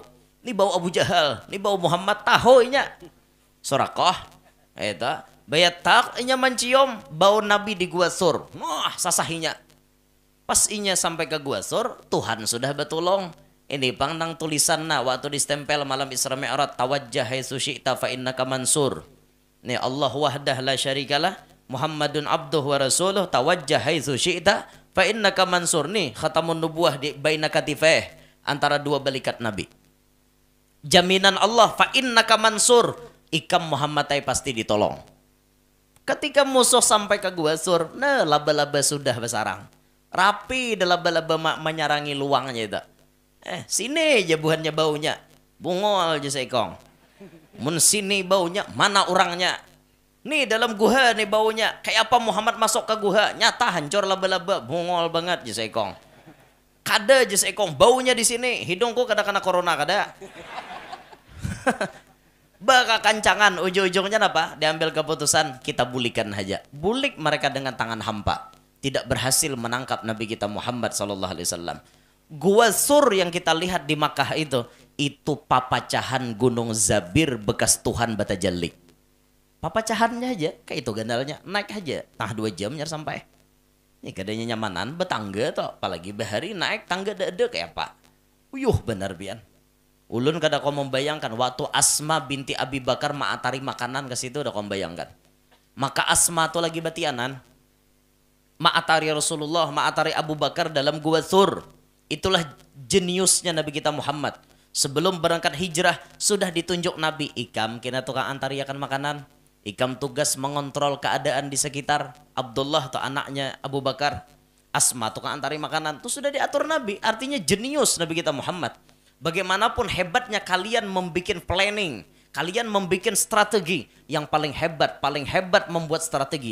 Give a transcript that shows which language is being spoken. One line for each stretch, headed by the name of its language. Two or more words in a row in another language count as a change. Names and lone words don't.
Banjar: Ini bau Abu Jahal, ini bau Muhammad tahu inya. Suraqah. Eta bayat tak inya mencium bau Nabi di Gua Sur. Sasahinya. Pas inya sampai ke Gua Sur, Tuhan sudah betulong. Ini pangdang tulisan waktu distempel malam Isra Mi'raj,
Arabic: توجه حيث شئت فإنك منصور. Nih الله وحده لا شريك له محمد عبده ورسوله توجه حيث شئت فإنك منصور.
Banjar: Nih
Arabic: خاتم النبوة
Banjar: di
Arabic: بين كتفيه,
Banjar: antara 2 balikat Nabi. Jaminan Allah
Arabic: فإنك منصور,
Banjar: ikam Muhammad pasti ditolong. Ketika musuh sampai ke Gua Sur, nah laba-laba sudah besarang. Rapi dah laba-laba menyarangi luangnya itu. Sini aja buhannya baunya. Bungol aja seekong. Mun sini baunya, mana orangnya? Nih dalam guha nih baunya. Kayak apa Muhammad masuk ke guha? Nyata hancur laba-laba, bungol banget aja seekong. Kada aja seekong, baunya di sini. Hidungku kada kena corona kada. Baka kancangan, ujung-ujungnya apa? Diambil keputusan, kita bulikan aja. Bulik mereka dengan tangan hampa. Tidak berhasil menangkap Nabi kita Muhammad SAW. Gua Sur yang kita lihat di Makkah itu papacahan Gunung Zabir bekas Tuhan batajalli. Papacahannya aja, kayak itu gandalnya. Naik aja, 2 jam nyar sampai. Ini kadanya nyamanan, betangga toh. Apalagi bahari naik tangga dada kayak apa. Benar bian. Ulun kada kau membayangkan waktu Asma binti Abi Bakar ma'atari makanan ke situ udah kau membayangkan. Maka Asma tuh lagi batianan. Ma'atari Rasulullah, ma'atari Abu Bakar dalam Gua Sur. Itulah jeniusnya Nabi kita Muhammad. Sebelum berangkat hijrah sudah ditunjuk Nabi. Ikam kena tukang antariakan makanan. Ikam tugas mengontrol keadaan di sekitar. Abdullah atau anaknya Abu Bakar. Asma tukang antari makanan. Itu sudah diatur Nabi. Artinya jenius Nabi kita Muhammad. Bagaimanapun hebatnya kalian membuat planning. Kalian membuat strategi. Yang paling hebat membuat strategi.